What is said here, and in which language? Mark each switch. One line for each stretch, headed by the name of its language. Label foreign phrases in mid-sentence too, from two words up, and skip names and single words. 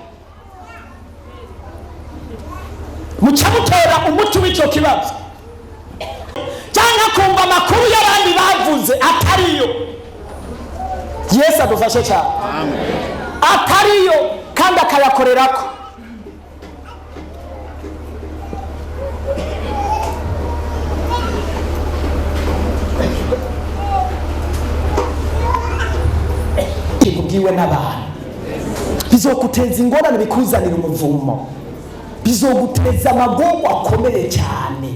Rundi: Uwo si indyarya. muca mutera umuti w'icyo kibazo, cyangwa kumva amakuru y'abandi bavuze atariyo. Yesu adufashe cyane, atariyo kandi akayakorerako. Kibwiwe n'abantu bizoguteza ingorane, bikuzanira umuvumo, bizoguteza amagogo akomeye cyane.